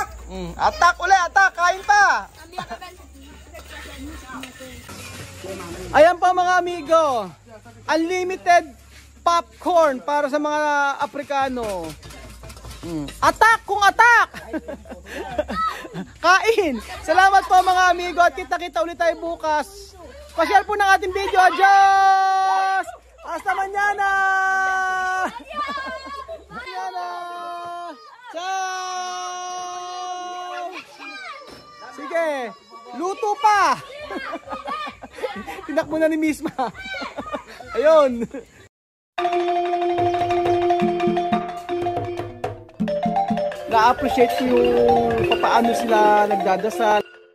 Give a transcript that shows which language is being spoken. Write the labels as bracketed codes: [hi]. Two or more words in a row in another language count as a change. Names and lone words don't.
[tl] Attack ulit, attack. Kain pa. Ayan pa [es] mga amigo. [tl] Unlimited popcorn para sa mga Aprikano. Attack kung attack. Kain. Salamat po [es] mga amigo [tl] at kita-kita ulit tayo bukas. Pa-share po ng ating video. [es] Adios! Hasta mañana! Mañana! Ciao! [tl] Sige, luto pa! Tinakbo na ni Misma. Ayun. Na-appreciate ko yung paano sila nagdadasal.